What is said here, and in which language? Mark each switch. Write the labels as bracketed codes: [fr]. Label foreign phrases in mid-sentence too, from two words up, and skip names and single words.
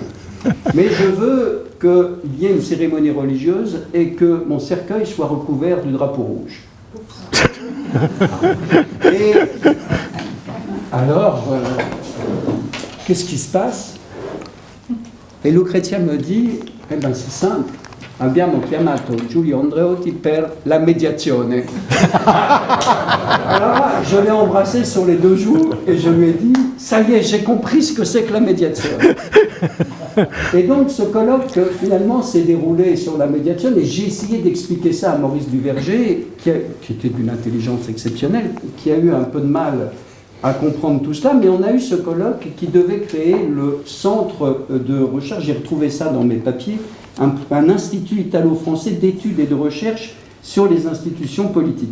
[fr] Mais je veux qu'il y ait une cérémonie religieuse et que mon cercueil soit recouvert du drapeau rouge. Et alors, qu'est-ce qui se passe? Et Lucrezia me dit, eh bien c'est simple, [it] abbiamo chiamato Giulio Andreotti per la mediazione. [fr] Alors là, je l'ai embrassé sur les deux joues et je lui ai dit, ça y est, j'ai compris ce que c'est que la médiation. Et donc ce colloque finalement s'est déroulé sur la médiation et j'ai essayé d'expliquer ça à Maurice Duverger, qui était d'une intelligence exceptionnelle, qui a eu un peu de mal à comprendre tout cela, mais on a eu ce colloque qui devait créer le centre de recherche, j'ai retrouvé ça dans mes papiers, un institut italo-français d'études et de recherche sur les institutions politiques.